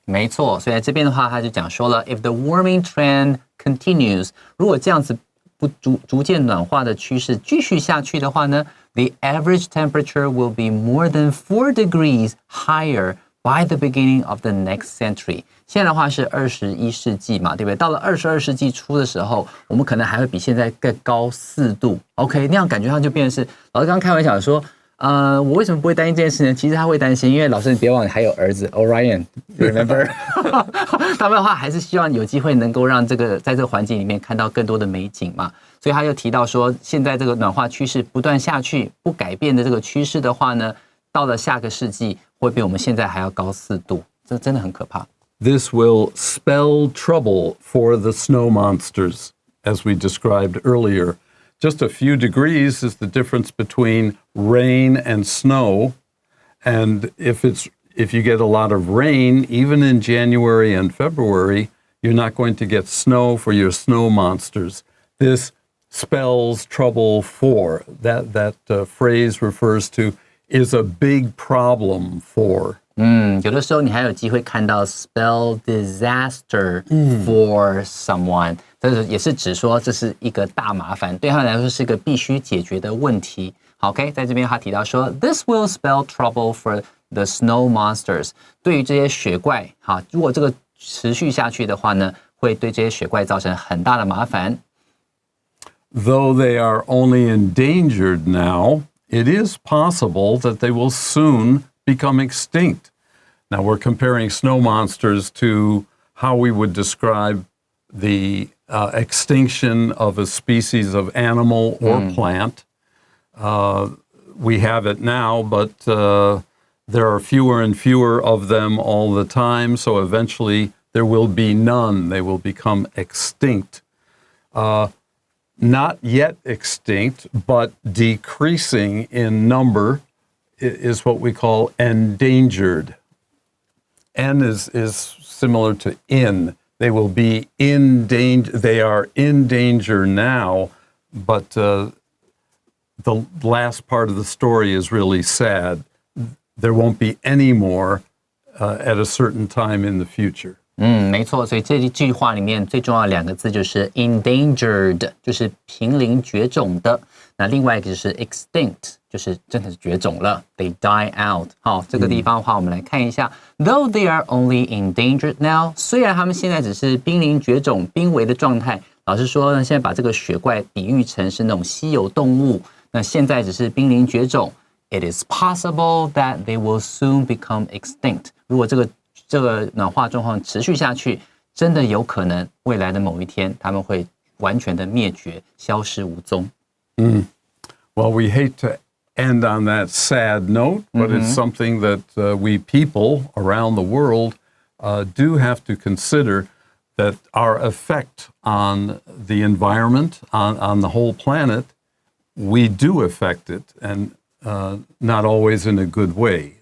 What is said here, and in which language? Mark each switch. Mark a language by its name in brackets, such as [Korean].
[Chinese] 没错，所以在这边的话，他就讲说了 [English] ，If the warming trend continues， [Chinese] 如果这样子逐渐暖化的趋势继续下去的话呢 [English] ，the average temperature will be more than 4 degrees higher by the beginning of the next century. [Chinese] 现在的话是21世纪嘛，对不对？到了22世纪初的时候，我们可能还会比现在更高4度。 OK， 那样感觉上就变成是，老师刚刚开玩笑说，我为什么不会担心这件事呢？其实他会担心，因为老师你别忘了还有儿子 Orion， [English] remember？ [Chinese] 他们的话还是希望有机会能够让这个在这个环境里面看到更多的美景嘛。所以他又提到说，现在这个暖化趋势不断下去，不改变的这个趋势的话呢，到了下个世纪会比我们现在还要高4度，这真的很可怕。 [English] This will spell trouble for the snow monsters, as we described earlier. Just a few degrees is the difference between rain and snow. And if you get a lot of rain, even in January and February, you're not going to get snow for your snow monsters. This spells trouble for. That phrase refers to is a big problem for. [Chinese] 有的时候你还有机会看到 [English] spell disaster for someone， [Chinese] 这也是指说这是一个大麻烦，对他们来说是一个必须解决的问题。好 [English] ，OK， [Chinese] 在这边他提到说 [English] ，This will spell trouble for the snow monsters。 [Chinese] 对于这些雪怪，好，如果这个持续下去的话呢，会对这些雪怪造成很大的麻烦。 [English] Though they are only endangered now, it is possible that they will soon become extinct. Now we're comparing snow monsters to how we would describe the extinction of a species of animal or plant. We have it now, but there are fewer and fewer of them all the time, so eventually there will be none. They will become extinct. Not yet extinct, but decreasing in number is what we call endangered. N is similar to in. They will be in danger. They are in danger now, but the last part of the story is really sad. There won't be any more at a certain time in the future. [Chinese] 没错，所以这句话里面最重要的2个字就是 endangered， 就是濒临绝种的。那另外一个就是 extinct， 就是真的是绝种了 ， [English] they die out。 [Chinese] 好，这个地方的话，我们来看一下 ， [English] Though they are only endangered now， [Chinese] 虽然他们现在只是濒临绝种、濒危的状态，老实说呢，现在把这个雪怪比喻成是那种稀有动物，那现在只是濒临绝种。 [English] It is possible that they will soon become extinct。 [Chinese] 如果这个暖化状况持续下去，真的有可能未来的某一天，他们会完全的灭绝，消失无踪。 [English] Well, we hate to end on that sad note, but it's something that we people around the world do have to consider, that our effect on the environment, on the whole planet, we do affect it, and not always in a good way.